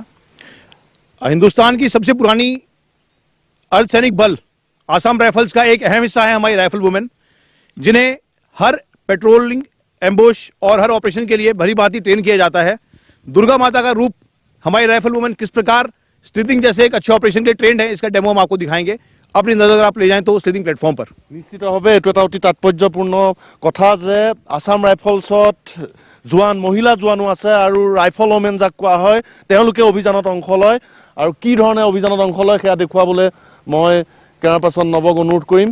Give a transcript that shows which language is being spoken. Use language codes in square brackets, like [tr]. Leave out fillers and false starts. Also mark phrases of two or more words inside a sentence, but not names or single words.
[hi] हिंदुस्तान की सबसे पुरानी अर्धसैनिक बल आसाम राइफल्स का एक अहम हिस्सा है हमारी [en] rifle women [hi] जिन्हें हर पेट्रोलिंग एम्बुश और हर ऑपरेशन के लिए भली भांति ट्रेन किया जाता है दुर्गा माता का रूप हमारी [en] rifle women [hi] किस प्रकार स्लिथिंग जैसे एक अच्छे ऑपरेशन के लिए ट्रेंड है इसका डेमो हम आपको दिखाएंगे अपनी नजर आप ले जाएं तो [en] slithing platform [hi] पर [as] নিশ্চিতভাৱে এইটো এটা অতি তাৎপৰ্যপূৰ্ণ কথা যে আসাম ৰাইফলছত জোৱান মহিলা জোৱানো আছে আৰু [en] rifle women [as] যাক কোৱা হয় তেওঁলোকে অভিযানত অংশ লয় আৰু কি ধৰণে অভিযানত অংশ লয় সেয়া দেখুৱাবলৈ মই [en] camera person [as] নৱক অনুৰোধ কৰিম।